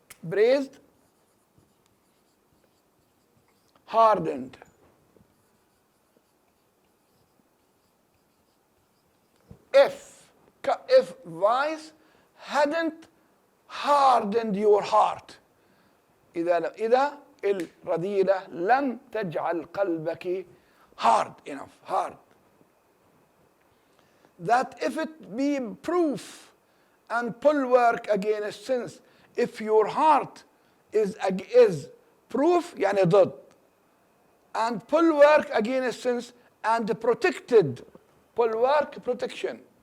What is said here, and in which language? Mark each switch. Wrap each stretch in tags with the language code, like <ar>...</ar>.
<en>Praised, hardened. If vice hadn't hardened your heart.</en> <ar>إذا الرذيلة لم تجعل قلبك</ar> <en>hard enough, hard. That if it be proof and bulwark against sins, if your heart is proof</en> <ar>يعني ضد,</ar> <en>and bulwark against sins, and protected, bulwark protection.</en>